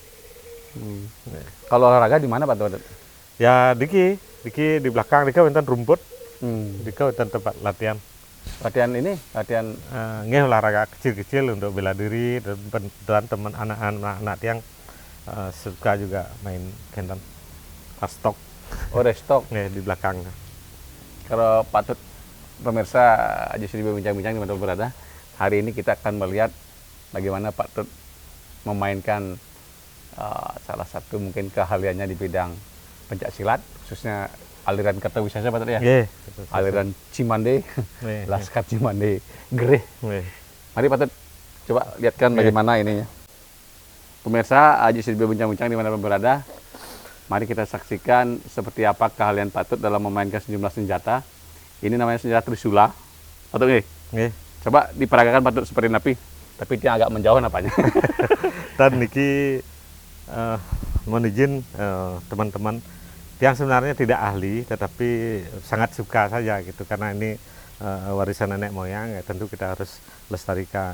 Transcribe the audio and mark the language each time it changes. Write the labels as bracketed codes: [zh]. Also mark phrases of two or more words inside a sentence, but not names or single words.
[id] Kalau olahraga di mana Patut? Ya diki di belakang [ban] dika wonten [id] rumput. [ban] Dika wonten [id] tempat latihan. Latihan Nggih olahraga kecil-kecil untuk bela diri, dan teman anak-anak Tiang suka juga main kendan rastok. Oh restok. Nggih di belakang. Kalau Patut pemirsa Aji Studio Bincang-Bincang di mana berada, hari ini kita akan melihat bagaimana Patut memainkan salah satu mungkin keahliannya di bidang pencak silat, khususnya aliran Kertawisesa Patut ya. Aliran Cimande, Laskar Cimande, Gerih. Mari Patut coba lihatkan bagaimana ininya. Pemirsa Aji Studio Bincang-Bincang di mana berada, mari kita saksikan seperti apa keahlian Patut dalam memainkan sejumlah senjata. Ini namanya senjata Trisula. Patut nggih? Coba diperagakan Patut seperti napi, tapi dia agak menjauh napanya. Dan niki mohon izin teman-teman yang sebenarnya tidak ahli, tetapi sangat suka saja gitu, karena ini warisan nenek moyang, ya tentu kita harus lestarikan.